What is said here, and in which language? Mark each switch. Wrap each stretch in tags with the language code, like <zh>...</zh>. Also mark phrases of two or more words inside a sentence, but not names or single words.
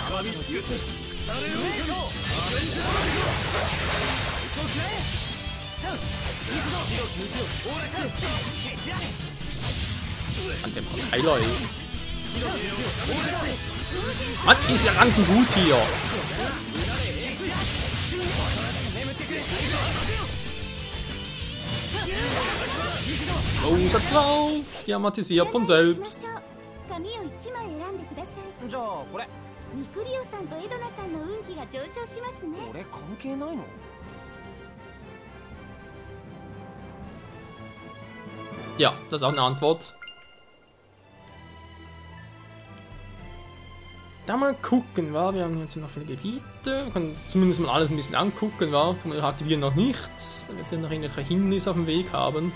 <de>An dem Heiler, ey. Mann, ist ja ganz gut hier. Oh, Satz drauf! Die amatisiert von selbst.</de> <ja>紙を1枚選んでください。じゃあこれ。ミクリオさんとエドナさんの運気が上昇しますね。俺関係ないの？</ja> <de>Ja, das ist auch eine Antwort. Da mal gucken, wa? Wir haben jetzt noch viele Gebiete. Wir können zumindest mal alles ein bisschen angucken, wa? Wir aktivieren noch nicht. Da wird es noch irgendwelche Hindernisse auf dem Weg haben.</de>